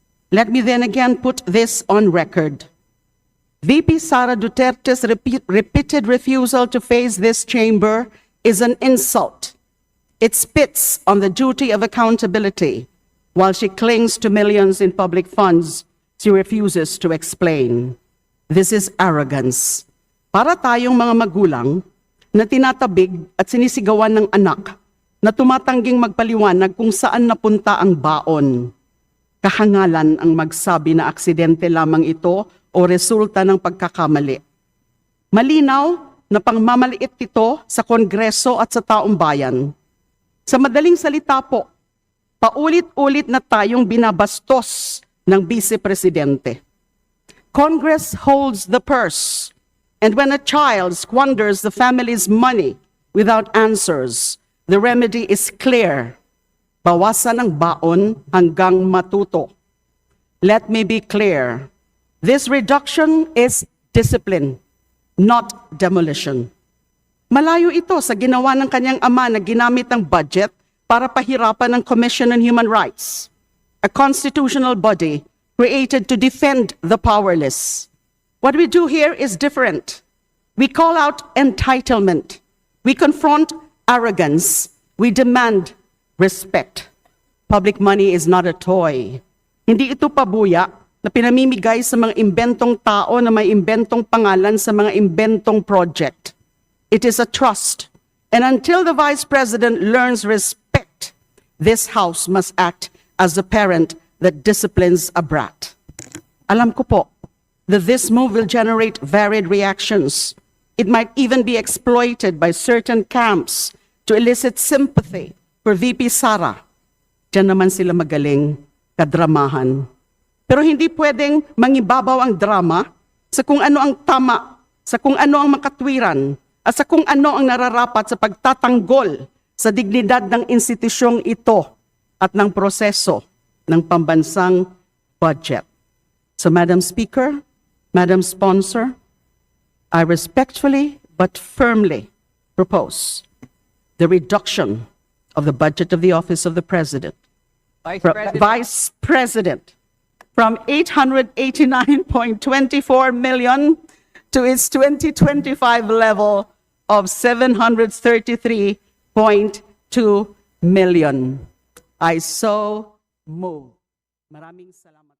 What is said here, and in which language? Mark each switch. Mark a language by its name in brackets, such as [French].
[English] Let me then again put this on record. VP Sara Duterte's repeated refusal to face this chamber is an insult. It spits on the duty of accountability. While she clings to millions in public funds, she refuses to explain. This is arrogance. [Filipino] Para tayong mga magulang na tinatabig at sinisigawan ng anak na tumatangging magpaliwanag kung saan napunta ang baon. Kahangalan ang magsabi na aksidente lamang ito o resulta ng pagkakamali. Malinaw na pangmamaliit ito sa Kongreso at sa taong bayan. Sa madaling salita po, paulit-ulit na tayong binabastos ng Vice Presidente. [English] Congress holds the purse, and when a child squanders the family's money without answers, the remedy is clear. [Filipino] Bawasan ang baon hanggang matuto. [English] Let me be clear. This reduction is discipline. not demolition. [Filipino] Malayo ito sa ginawa ng kanyang ama na ginamit ang budget para pahirapan ang Commission on Human Rights, [English] a constitutional body created to defend the powerless. What we do here is different. We call out entitlement. We confront arrogance. We demand respect. Public money is not a toy. [Filipino] Hindi ito pabuya na pinamimigay sa mga imbentong tao na may imbentong pangalan sa mga imbentong project. [English] It is a trust. And until the Vice President learns respect, this House must act as a parent that disciplines a brat. [Filipino] Alam ko po [English] that this move will generate varied reactions. It might even be exploited by certain camps to elicit sympathy for VP Sara. [Filipino] Diyan naman sila magaling kadramahan. Pero hindi pwedeng mangibabaw ang drama sa kung ano ang tama, sa kung ano ang makatwiran, at sa kung ano ang nararapat sa pagtatanggol sa dignidad ng institusyong ito at ng proseso ng pambansang budget. [English] So, Madam Speaker, Madam Sponsor, I respectfully but firmly propose the reduction of the budget of the Office of the President, Vice President, from 889.24 million to its 2025 level of 733.2 million. I so move. [Filipino] Maraming salamat.